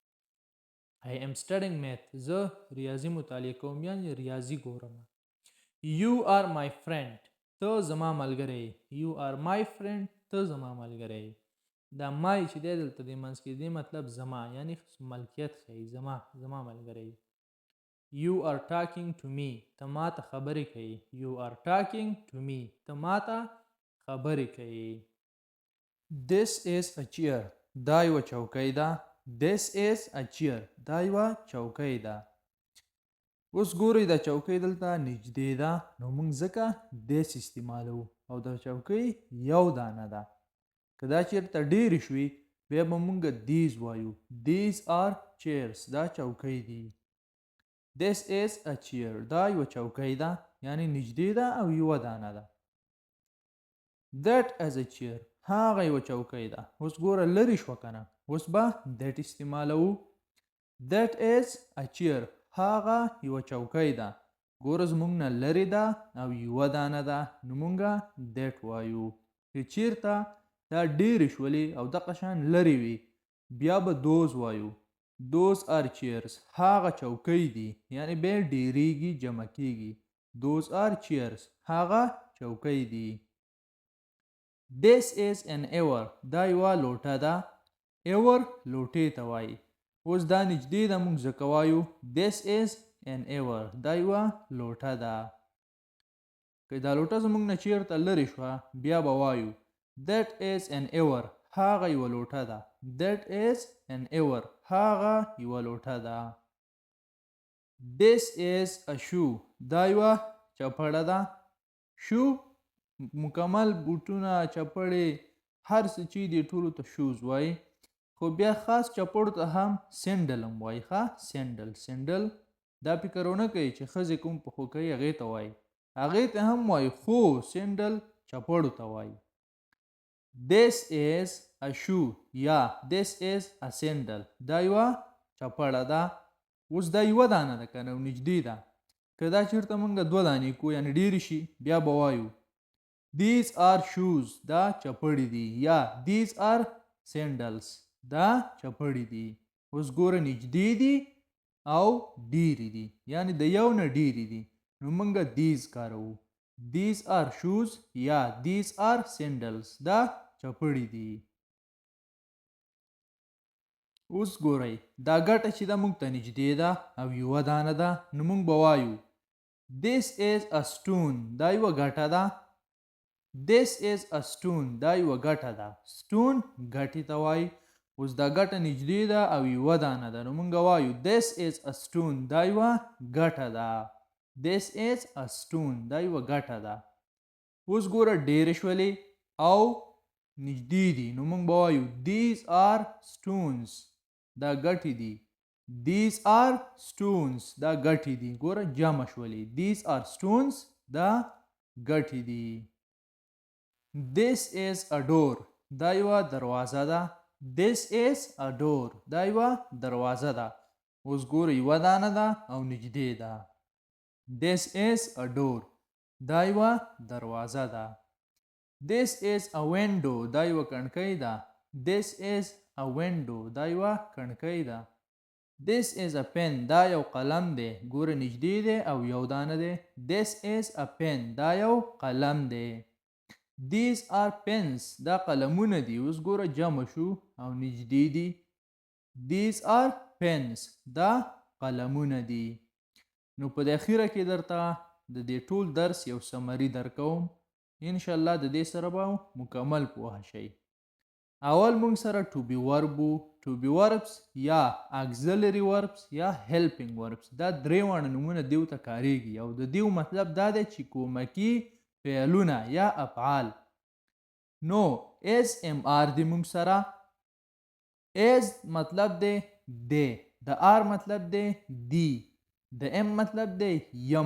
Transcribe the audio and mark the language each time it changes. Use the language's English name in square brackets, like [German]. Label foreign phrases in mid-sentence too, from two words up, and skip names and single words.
[English] I am studying math. [Pashto] زه ریاضي مطالعه کوم یعنی ریاضي ګورم. [English] You are my friend. [Pashto] ته زما ملګری. [English] You are my friend. [Pashto] ته زما ملګری. دا مای چې دی دلته د منځ کې دی مطلب زما یعنی ملکیت ښیي. زما ملګری. [English] You are talking to me. [Pashto] ته ما ته خبرې کوي. [English] You are talking to me. [Pashto] ته ما ته خبرې کوي. [English] This is a chair. [Pashto] دا یوه چوکۍ ده. [English] This is a chair. [Pashto] دا یوه چوکۍ ده. اوس ګورئ دا چوکۍ دلته نږدې ده، نو موږ ځکه this استعمالوو او دا چوکۍ یو دانه ده. که دا چېرته ډېرې شوي بیا به موږ these وایو. [English] These are chairs. [Pashto] دا چوکۍ دي. [English] This is a chair. [Pashto] دا یوه چوکۍ ده یعنی نږدې ده او یوه دانه ده. [English] That is a chair. [Pashto] هغه یوه چوکۍ ده. اوس ګوره لرې شوه که نه، اوس به that استعمالوو. [English] That is a chair. [Pashto] هغه یوه چوکۍ ده. ګوره زموږ نه لرې ده او یوه دانه ده، نو موږ that وایو. که چېرته دا ډېرې شولې او دغه شان لرې وي بیا به those وایو. [English] Those are chairs. [Pashto] هغه چوکۍ دي یعنی بیا ډېرېږي جمع کېږي. [English] Those are chairs. [Pashto] هغه چوکۍ دي. [English] This is an hour. [Pashto] دا یوه لوټه ده. hour لوټې ته وایي. اوس دا نږدې ده موږ ځکه وایو [English] this is an hour. [Pashto] دا یوه لوټه ده. که دا لوټه زموږ نه چېرته لرې شوه بیا به وایو [English] that is an hour. [Pashto] هغه یوه لوټه ده. [English] that is an hour. [Pashto] هغه یوه لوټه ده. [English] This is a shoe. [Pashto] دا یوه چپړه ده. shoe مکمل بوټونه چپړې هر څه چې دي ټولو ته shoes وایي، خو بیا خاص چپړو ته هم سینډل هم وایي. ښه سینډل دا فکر ونه کوي چې ښځې کوم پښو کوي هغې ته وایي، هغې ته هم وایي خو سینډل چپړو ته وایي. [English] This is a shoe یا this is a sandal. [Pashto] دا یوه چپړه ده. اوس دا یوه دانه ده که نه نږدې ده. که دا چېرته موږ دوه دانې کو یعنې ډېرې شي بیا به وایو [English] these are shoes. [Pashto] دا چپړې دي. یا [English] these are sandals. [Pashto] دا چپړې دي. اوس ګوره نږدې دي او ډېرې دي یعنې د یو نه ډېرې دي، نو موږ these کاروو. [English] these are shoes یا these are sandals. [Pashto] دا چپړې دي. اوس ګورئ دا ګټه چې ده موږ ته نږدې ده او یوه دانه ده، نو موږ به وایو [English] this is a stone. [Pashto] دا یوه ګټه ده. [English] this is a stone. [Pashto] دا یوه ګټه ده. stone ګټې ته وایي. اوس دا ګټه نږدې ده او یوه دانه ده، نو موږ وایو [English] this is a stone. [Pashto] دا یوه ګټه ده. [English] this is a stone. [Pashto] دا یوه ګټه ده. اوس ګوره ډېرې شولې او نږدې دي، نو موږ به وایو [English] these are stones. [Pashto] دا ګټې دي. [English] these are stones. [Pashto] دا ګټې دي. ګوره جمع شولې. [English] these are stones. [Pashto] دا ګټې دي. [English] this is a door. [Pashto] دا یوه دروازه ده. [English] this is a door. [Pashto] دا یوه دروازه ده. اوس ګوره یوه دانه ده او نږدې ده. [English] this is a door. [Pashto] دا یوه دروازه ده. [English] this is a window. [Pashto] دا یوه کړکۍ ده. [English] this is a window. [Pashto] دا یوه کړکۍ ده. [English] this is a pen. [Pashto] دا یو قلم دی. ګوره نږدې دی او یو دانه دی. [English] this is a pen. [Pashto] دا یو قلم دی. [English] these are pens. [Pashto] دا قلمونه دي. اوس ګوره جمع شو او نږدې دي. [English] these are pens. [Pashto] دا قلمونه دي. نو په اخیره کې درته د دې ټول درس یو سمري درکوم. انشاءالله د دې سره به مکمل پوه شئ. اول موږ سره [English] to be verb [Pashto] و. [English] to be verbs [Pashto] یا [English] auxiliary verbs [Pashto] یا [English] helping verbs. [Pashto] دا درې واړه نومونه دیو ته کاریږي او د دیو مطلب دا دی چې کومکي فعلونه یا افعال. نو SMR دی موږ سره. S مطلب دی دی. د R مطلب دی دی. د M مطلب دی یم.